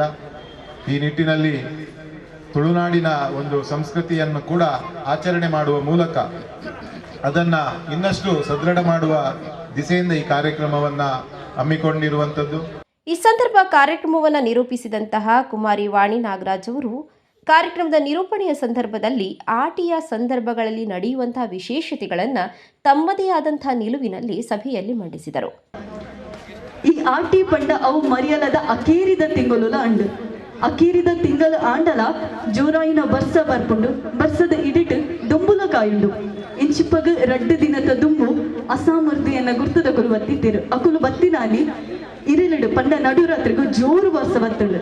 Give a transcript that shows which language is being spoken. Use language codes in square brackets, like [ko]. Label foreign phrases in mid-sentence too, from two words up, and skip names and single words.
[kn] ಈ ನಿಟ್ಟಿನಲ್ಲಿ ತುಳುನಾಡಿನ ಒಂದು ಸಂಸ್ಕೃತಿಯನ್ನು ಕೂಡ ಆಚರಣೆ ಮಾಡುವ ಮೂಲಕ ಅದನ್ನು ಇನ್ನಷ್ಟು ಸದೃಢ ಮಾಡುವ ದಿಸೆಯಿಂದ ಈ ಕಾರ್ಯಕ್ರಮವನ್ನು ಹಮ್ಮಿಕೊಂಡಿರುವಂಥದ್ದು. ಈ ಸಂದರ್ಭ ಕಾರ್ಯಕ್ರಮವನ್ನು ನಿರೂಪಿಸಿದಂತಹ ಕುಮಾರಿ ವಾಣಿ ನಾಗರಾಜ್ ಅವರು ಕಾರ್ಯಕ್ರಮದ ನಿರೂಪಣೆಯ ಸಂದರ್ಭದಲ್ಲಿ ಆಟಿಯ ಸಂದರ್ಭಗಳಲ್ಲಿ ನಡೆಯುವಂತಹ ವಿಶೇಷತೆಗಳನ್ನು ತಮ್ಮದೇ ಆದಂತಹ ನಿಲುವಿನಲ್ಲಿ ಸಭೆಯಲ್ಲಿ ಮಂಡಿಸಿದರು. [tcy] ಈ ಆಟಿ ಪಂಡ ಅವು ಮರಿಯಲದ ಅಕೇರಿದ ತಿಂಗಳು ಅಂಡು ಅಕೇರಿದ ತಿಂಗಳ ಆಂಡಲ ಜೋರಾಯಿನ ಬರ್ಸ ಬರ್ಪುಂಡು ಬರ್ಸದ ಇಡಿಟ್ ದುಂಬುಲ ಕಾಯುಂಡು ಇಂಚಿಪ್ಪಗ 2 ದಿನದ ದುಂಬು ಅಸಾಮರ್ಥ್ಯನ್ನ ಗುರ್ತದ ಕುಲು ಬತ್ತಿದ್ದೇರು ಅಕುಲು ಬತ್ತಿನಾಲಿ ಇರಿಲಿಡು ಪಂಡ ನಡುರಾತ್ರಿಗೂ ಜೋರು ಬರ್ಸ ಬತ್ತುಂಡು